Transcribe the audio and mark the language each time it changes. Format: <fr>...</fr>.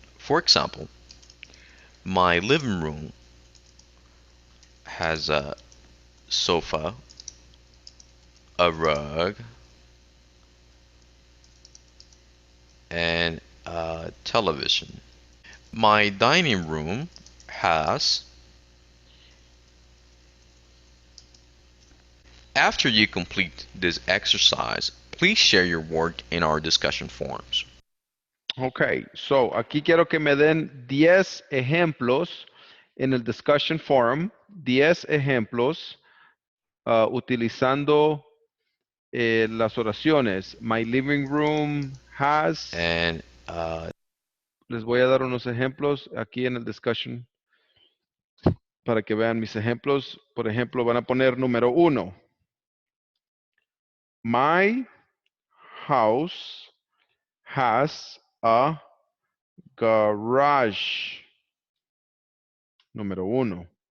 <en>For example, my living room has a sofa, a rug, and a television. My dining room has. After you complete this exercise, please share your work in our discussion forums.</en> <es>Ok, so aquí quiero que me den 10 ejemplos en el discussion forum, 10 ejemplos utilizando las oraciones.</es> <en>My living room has. And</en> <es>Les voy a dar unos ejemplos aquí en el discussion para que vean mis ejemplos. Por ejemplo, van a poner número 1.</es> <en>My house has a garage.</en> <es>Número 1.</es>